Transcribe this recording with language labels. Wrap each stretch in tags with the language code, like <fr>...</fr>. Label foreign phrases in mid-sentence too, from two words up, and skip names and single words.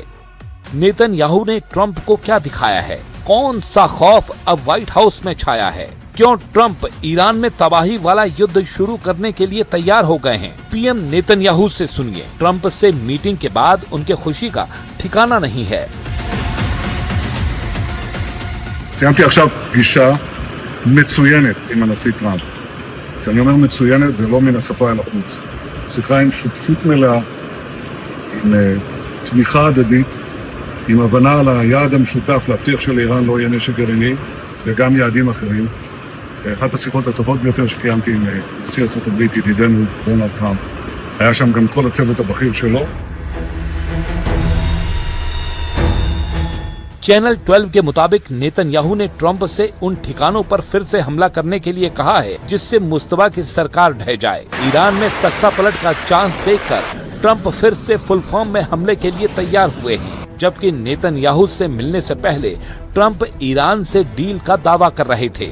<hi>नेतन्याहू ने ट्रंप को क्या दिखाया है? कौन सा खौफ अब व्हाइट हाउस में छाया है? क्यों ट्रंप ईरान में तबाही वाला युद्ध शुरू करने के लिए तैयार हो गए हैं? पीएम नेतन्याहू से सुनिए। ट्रंप से मीटिंग के बाद उनके खुशी का ठिकाना नहीं है।</hi> <he>סיימתי עכשיו פגישה מצוינת עם הנשיא טראמפ. כשאני אומר מצוינת, זה לא מן השפה אל החוץ. שיחה עם שותפות מלאה, עם תמיכה הדדית, עם הבנה על היעד המשותף להבטיח שלאיראן לא יהיה נשק גרעיני, וגם יעדים אחרים. אחת השיחות הטובות ביותר שקיימתי עם נשיא ארצות הברית, ידידנו דונלד טראמפ. היה שם גם כל הצוות הבכיר שלו.</he> <hi>चैनल 12 के मुताबिक नेतन्याहू ने ट्रंप से उन ठिकानों पर फिर से हमला करने के लिए कहा है जिससे मुस्तफा की सरकार ढह जाए। ईरान में तख्ता पलट का चांस देखकर ट्रंप फिर से</hi> <en>full form</en> <hi>में हमले के लिए तैयार हुए हैं, जबकि नेतन्याहू से मिलने से पहले ट्रंप ईरान से डील का दावा कर रहे थे।</hi>